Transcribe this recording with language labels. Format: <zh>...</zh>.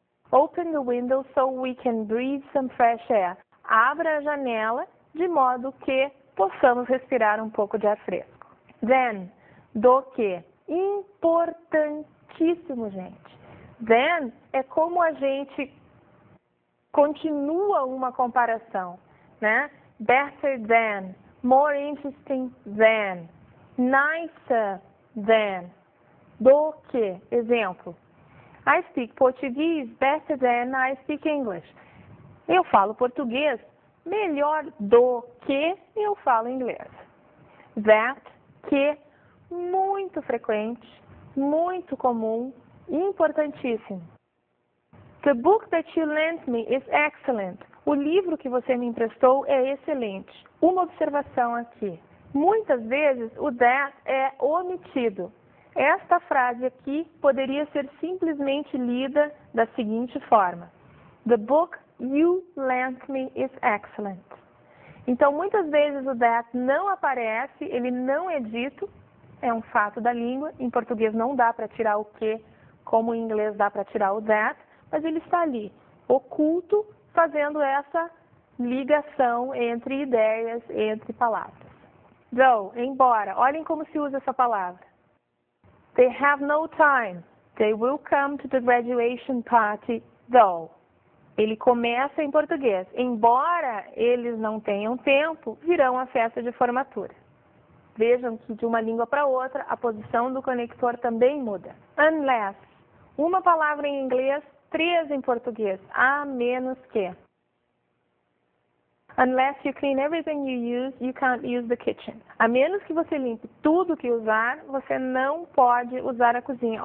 <en>Open the window so we can breathe some fresh air.</en> <pt>Abra a janela de modo que possamos respirar um pouco de ar fresco. Then, do que. Importantíssimo, gente. Then é como a gente continua uma comparação, né?</pt> <en>Better than, more interesting than, nicer than,</en> <pt>do que. Exemplo,</pt> <en>I speak Portuguese better than I speak English.</en> <pt>Eu falo português melhor do que eu falo inglês. That, que, muito frequente, muito comum, importantíssimo.</pt> <en>The book that you lent me is excellent.</en> <pt>O livro que você me emprestou é excelente. Uma observação aqui. Muitas vezes o that é omitido. Esta frase aqui poderia ser simplesmente lida da seguinte forma.</pt> <en>The book you lent me is excellent.</en> <pt>Então, muitas vezes o that não aparece, ele não é dito, é um fato da língua. Em português não dá para tirar o que, como em inglês dá para tirar o that, mas ele está ali, oculto, fazendo essa ligação entre ideias, entre palavras. Though, embora, olhem como se usa essa palavra.</pt> <en>They have no time. They will come to the graduation party, though.</en> <pt>Ele começa em português. Embora eles não tenham tempo, virão à festa de formatura. Vejam que de uma língua para outra, a posição do conector também muda. Unless. Uma palavra em inglês, 3 em português. A menos que.</pt> <en>Unless you clean everything you use, you can't use the kitchen.</en> <pt>A menos que você limpe tudo que usar, você não pode usar a cozinha.</pt>